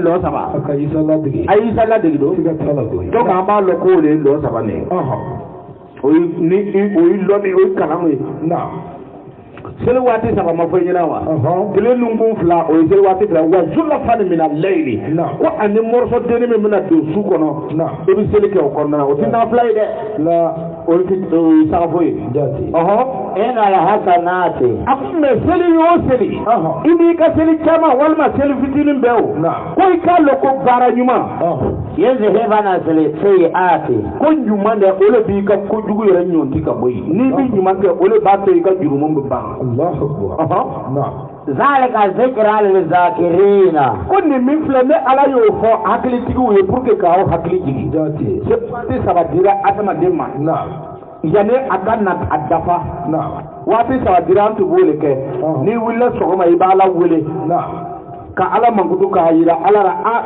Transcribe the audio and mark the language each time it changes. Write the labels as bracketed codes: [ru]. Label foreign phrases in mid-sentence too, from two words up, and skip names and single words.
[bm] lɔ saba a ye Isa ladege don donc an b'a lɔ k'o de ye lɔ saba nin ye o ye lɔni o ye kalan ye seli waati saba ma fɔ ɲɛna wa tile nunkun fila o ye seli waati fila wa [ar] زلفا من الليل [bm] ko ani morso denni min bɛna don su kɔnɔ i bɛ seli kɛ o kɔnɔna na o tɛ nafila ye dɛ o ye sagafo ye [ar] إن الحسنات [bm] a ko mɛ seli o seli i b'i ka seli caman walima seli fitinin bɛɛ o ko i k'a lɔ ko baara ɲuman [ar] يذهبن السيئات [bm] ko ɲuman dɛ o de b'i ka kojugu yɛrɛ ɲɔnti ka bɔ yen n'i bɛ ɲuman kɛ o de b'a to i ka jurumu bɛ ban [ar] ذلك ذكرى للذاكرين [bm] ko nin min filɛ ne Ala y'o fɔ hakilitigiw ye [fr] pour que [bm] k'aw hakili jigin waati saba dira adamaden ma yanni a ka na a dafa waati saba dira an tun b'o de kɛ n'i wulila sɔgɔma i bɛ Ala wele ka Ala mankutu k'a jira Ala la